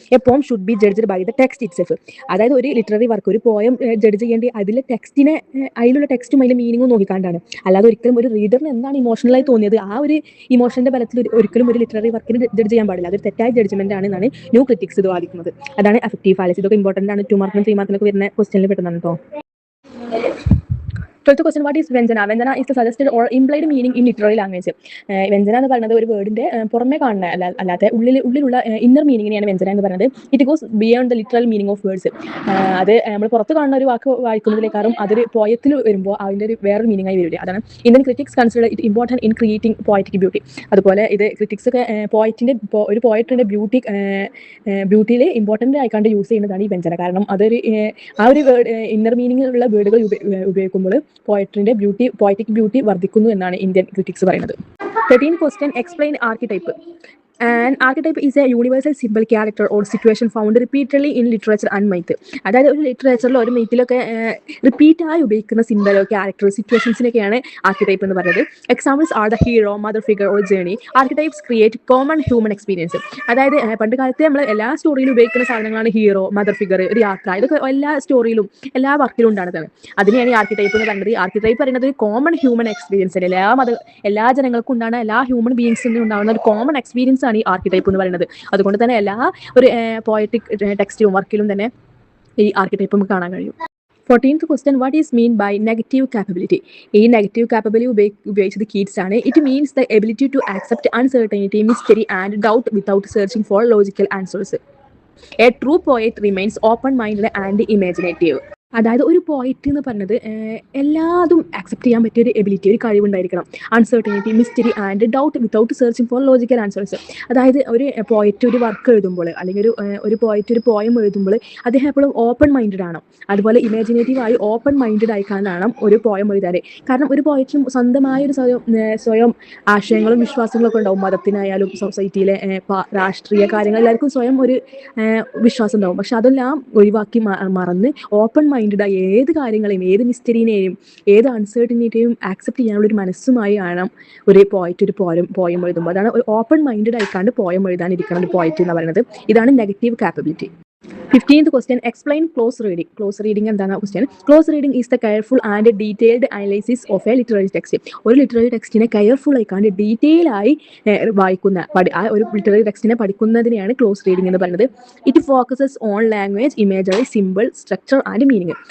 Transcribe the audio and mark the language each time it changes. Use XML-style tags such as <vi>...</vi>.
<en>A poem should be judged by the text itself.</en> <ml>അതായത് ഒരു ലിറ്റററി വർക്ക് ഒരു പോയം ജഡ്ജ് ചെയ്യേണ്ടി അതിലെ അതിലുള്ള ടെക്സ്റ്റും അതിലെ മീനിങ്ങും നോക്കിക്കാണ്ടാണ്. അല്ലാതെ ഒരിക്കലും ഒരു റീഡറിന് എന്താണ് ഇമോഷണലായി തോന്നിയത് ആ ഒരു ഇമോഷന്റെ ബലത്തിൽ ഒരിക്കലും ഒരു ലിറ്റററി വർക്കിന് ജഡ്ജ് ചെയ്യാൻ പാടില്ല. അതൊരു തെറ്റായ ജഡ്ജ്മെന്റ് ആണെന്നാണ് ന്യൂ ക്രിറ്റിക്സ് ഇത് വാദിക്കുന്നത്. അതാണ് എഫക്റ്റീവ് ഫാലസി. ഇതൊക്കെ ഇമ്പോർട്ടൻ്റ് ആണ്. 2 മാർക്കിനും 3 മാർക്കിനൊക്കെ വരുന്ന ക്വസ്റ്റ്യനിൽ പെട്ടെന്നാണ് കേട്ടോ.</ml> <en>12th question, what is Vyanjana? Vyanjana is the suggested or implied meaning in literary language.</en> <ml>Vyanjana എന്ന് പറയുന്നത് ഒരു വേർഡിന്റെ പുറമെ കാണുന്ന അല്ലാതെ ഉള്ളിലുള്ള ഇന്നർ മീനിങ്ങിനെയാണ് വ്യഞ്ജന എന്ന് പറയുന്നത്.</ml> <en>It goes beyond the literal meaning of words.</en> <ml>അത് നമ്മൾ പുറത്ത് കാണുന്ന ഒരു വാക്ക് വായിക്കുന്നതിലേക്കാളും അതൊരു പോയത്തിൽ വരുമ്പോൾ അതിൻ്റെ ഒരു വേറൊരു മീനിങ് ആയി വരില്ല. അതാണ്</ml> <en>Indian critics consider it important in creating poetic beauty.</en> <ml>അതുപോലെ ഇത് ക്രിറ്റിക്സ് ഒക്കെ ഒരു പോയറ്റിന്റെ ബ്യൂട്ടിയിൽ ഇമ്പോർട്ടൻ്റ് ആയിക്കാണ്ട് യൂസ് ചെയ്യുന്നതാണ് ഈ വ്യഞ്ജന. കാരണം അതൊരു ആ ഒരു വേർഡ് ഇന്നർ മീനിങ്ങിലുള്ള വേർഡുകൾ ഉപയോഗിക്കുമ്പോൾ പോയറ്റിക് ബ്യൂട്ടി വർദ്ധിക്കുന്നു എന്നാണ് ഇന്ത്യൻ ക്രിറ്റിക്സ് പറയുന്നത്.</ml> <en>13th question, explain archetype. An archetype is a universal symbol, character or situation found repeatedly in literature and myth.</en> <ml>അതായത് ഒരു ലിറ്ററേച്ചറിലോ ഒരു മീത്തിലൊക്കെ റിപ്പീറ്റായി ഉപയോഗിക്കുന്ന സിംബലോ ക്യാരക്ടർ സിറ്റുവേഷൻസിനൊക്കെയാണ് ആർക്കിടൈപ്പ് എന്ന് പറയുന്നത്.</ml> <en>Examples are the hero, mother figure or journey. Archetypes create common human experience.</en> <ml>അതായത് പണ്ട് കാലത്ത് നമ്മൾ എല്ലാ സ്റ്റോറിയിലും ഉപയോഗിക്കുന്ന സാധനങ്ങളാണ് ഹീറോ, മദർ ഫിഗർ, ഒരു യാത്ര. ഇതൊക്കെ എല്ലാ സ്റ്റോറിയിലും എല്ലാ വർക്കിലും ഉണ്ടാകുന്നതാണ്. അതിനെയാണ് ഈ ആർക്കിടൈപ്പ് എന്ന് പറയുന്നത്. ആർക്കിടൈപ്പ് പറയുന്നത് ഒരു കോമൺ ഹ്യൂമൻ എക്സ്പീരിയൻസ്. എല്ലാ ജനങ്ങൾക്കും ഉണ്ടാകുന്ന എല്ലാ ഹ്യൂമൻ ബീയിങ്സിനും ഉണ്ടാകുന്ന ഒരു കോമൺ എക്സ്പീരിയൻസ് ആണ് ഈ ആർക്കിടൈപ്പ് എന്ന് പറയുന്നത്. അതുകൊണ്ട് തന്നെ എല്ലാ ഒരു പോയറ്റിക് ടെക്സ്റ്റിലും വർക്കിലും തന്നെ ഈ ആർക്കിടൈപ്പ് നമുക്ക് കാണാൻ കഴിയും.</ml> <en>14th question, what is mean by negative capability?</en> <ml>ഈ നെഗറ്റീവ് കാപ്പബിലിറ്റി ഉപയോഗിച്ചത് കീറ്റ്സ് ആണ്.</ml> <en>It means the ability to accept uncertainty, mystery and doubt without searching for logical answers. A true poet remains open minded and imaginative.</en> <ml>അതായത് ഒരു poet എന്ന് പറഞ്ഞത് എല്ലാതും accept ചെയ്യാൻ പറ്റിയ ഒരു എബിലിറ്റി, ഒരു കഴിവുണ്ടായിരിക്കണം.</ml> <en>Uncertainty, mystery and doubt without searching for logical answers.</en> <ml>അതായത് ഒരു പോയറ്റ് ഒരു വർക്ക് എഴുതുമ്പോൾ അല്ലെങ്കിൽ ഒരു പോയറ്റ് ഒരു പോയം എഴുതുമ്പോൾ അദ്ദേഹം എപ്പോഴും ഓപ്പൺ മൈൻഡഡ് ആണ്. അതുപോലെ ഇമാജിനേറ്റീവായി ഓപ്പൺ മൈൻഡഡ് ആയിക്കാനാണ് ഒരു പോയം എഴുതാറ്. കാരണം ഒരു പോയറ്റിനും സ്വന്തമായ ഒരു സ്വയം ആശയങ്ങളും വിശ്വാസങ്ങളും ഒക്കെ ഉണ്ടാവും. മതത്തിനായാലും സൊസൈറ്റിയിലെ രാഷ്ട്രീയ കാര്യങ്ങൾ എല്ലാവർക്കും സ്വയം ഒരു വിശ്വാസം ഉണ്ടാവും. പക്ഷെ അതെല്ലാം ഒഴിവാക്കി മറന്ന് ഓപ്പൺ മൈൻഡായി ഏത് കാര്യങ്ങളെയും ഏത് മിസ്റ്ററിനെയും ഏത് അൺസർട്ടനിറ്റിയും ആക്സെപ്റ്റ് ചെയ്യാനുള്ള ഒരു മനസ്സുമായി ആണ് ഒരു പോയറ്റ് ഒരു പോയം എഴുതുമ്പോൾ. അതാണ് ഒരു ഓപ്പൺ മൈൻഡഡ് ആയിക്കാണ്ട് പോയം എഴുതാനിരിക്കണം ഒരു പോയറ്റ് എന്ന് പറയുന്നത്. ഇതാണ് negative capability.</ml> <en>15th question, explain close reading.</en> <ml>Close reading എന്താണ് question?</ml> <en>Close reading is the careful and detailed analysis of a literary text.</en> <ml>ഒരു ലിറ്റററി ടെക്സ്റ്റിനെ കെയർഫുൾ ആയിക്കാണ്ട് ഡീറ്റെയിൽ ആയി വായിക്കുന്ന ആ ഒരു ലിറ്റററി ടെക്സ്റ്റിനെ പഠിക്കുന്നതിനെയാണ് ക്ലോസ് റീഡിംഗ് എന്ന് പറയുന്നത്.</ml> <en>It focuses on language, imagery, simple, structure and meaning.</en>